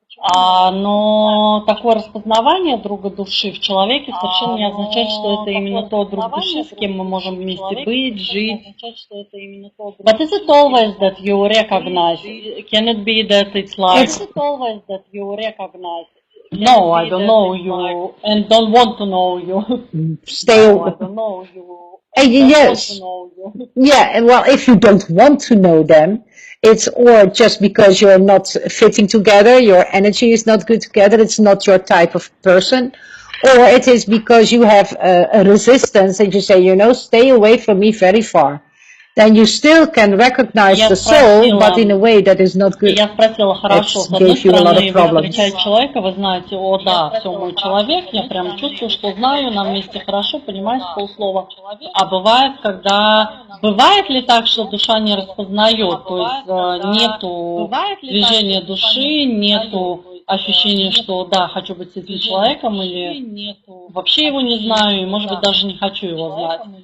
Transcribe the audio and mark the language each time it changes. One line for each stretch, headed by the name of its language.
Russian: Но такое распознавание друга души в человеке совершенно не означает, что это именно тот друг души, с кем мы можем вместе быть, жить.
English: But is it always that you recognize? Can it be that it's like, no, I don't know you and don't want to know you. Stay away. Yes. Yeah, well, if you don't want to know them, it's or just because you're not fitting together, your energy is not good together, it's not your type of person, or it is because you have a resistance and you say, stay away from me very far. Then you still can recognize the soul, but in a way that is not good.
Russian: Я спросила, хорошо, с одной стороны, вы встречаете человека, вы знаете, о да, все, мой человек, я прям чувствую, что знаю, нам вместе хорошо, понимаю с полслова. А бывает ли так, что душа не распознает, то есть нету движения души, нету ощущения, что да, хочу быть с этим человеком, или вообще его не знаю, и может быть даже не хочу его знать.